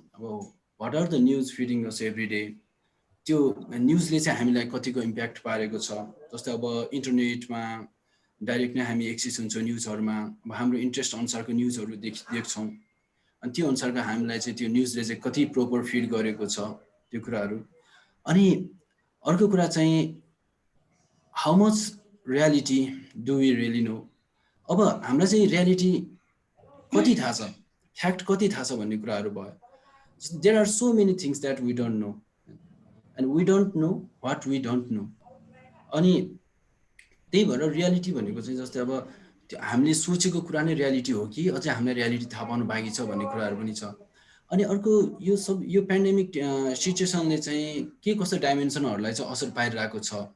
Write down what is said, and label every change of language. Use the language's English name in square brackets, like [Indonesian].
[English] अब what are the news feeding us every day, [Nepali] त्यो न्युजले चाहिँ हामीलाई कतिको इम्प्याक्ट पारेको छ। जस्तै अब इन्टरनेटमा डाइरेक्ट नै हामी एक्सेस हुन्छौँ न्युजहरूमा, अब हाम्रो इन्ट्रेस्ट अनुसारको न्युजहरू देख्छौँ, अनि त्यो अनुसारको हामीलाई चाहिँ त्यो न्युजले चाहिँ कति प्रोपर फिड गरेको छ त्यो कुराहरू। अनि अर्को कुरा चाहिँ [English] How much reality do we really know. [Nepali] अब हामीलाई चाहिँ रियालिटी कति थाहा छ, फ्याक्ट कति थाहा छ भन्ने कुराहरू भयो। [English] There are so many things that we don't know and we don't know what we don't know. [Nepali] अनि त्यही भएर रियालिटी भनेको चाहिँ जस्तै अब त्यो हामीले सोचेको कुरा नै रियालिटी हो कि अझै हामीलाई रियालिटी थाहा पाउनु बाँकी छ भन्ने कुराहरू पनि छ। अनि अर्को यो पेन्डेमिक सिचुएसनले चाहिँ के कस्तो डाइमेन्सनहरूलाई चाहिँ असर पारिरहेको छ।